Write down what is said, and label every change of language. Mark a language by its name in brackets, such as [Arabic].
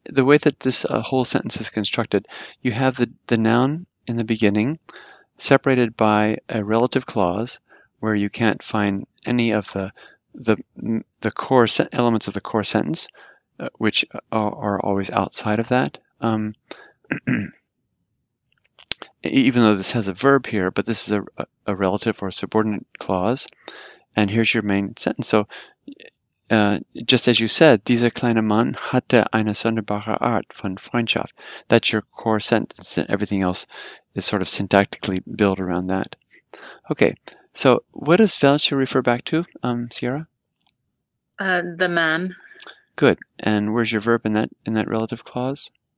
[English] The way that this whole sentence is constructed. You have the noun in the beginning, separated by a relative clause, where you can't find any of the core elements of the core sentence, which are always outside of that. Even though this has a verb here, but this is a relative or subordinate clause. And here's your main sentence. So, just as you said, [German] dieser kleine Mann hatte eine sonderbare Art von Freundschaft. [English] That's your core sentence, and everything else is sort of syntactically built around that. Okay, so what does welche refer back to, Sierra? The man. Good. And where's your verb in that relative clause?